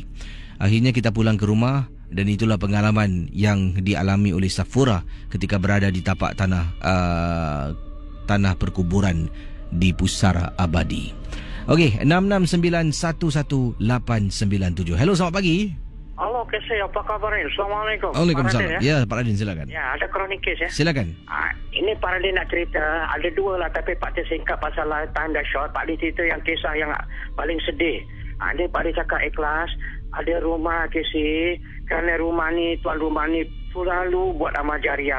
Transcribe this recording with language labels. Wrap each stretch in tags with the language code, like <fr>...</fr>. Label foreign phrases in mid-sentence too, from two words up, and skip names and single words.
<ms>Akhirnya kita pulang ke rumah. Dan itulah pengalaman yang dialami oleh Safura ketika berada di tapak tanah perkuburan di Pusara Abadi. Okey, 66911897. Hello, selamat pagi. Halo, Kesi, apa kabar? Assalamualaikum. Waalaikumsalam. Ya, Pak Radin, silakan. Ya, ada kronik kes ya. Silakan. Ini Pak Radin nak cerita. Ada dua lah, tapi Pak Radin singkat pasal time dah short. Pak Radin cerita yang kisah yang paling sedih. Ini Pak Radin cakap ikhlas. Ada rumah Kesi. Kerana rumah ni, tuan rumah ni selalu buat amal jariah.</ms>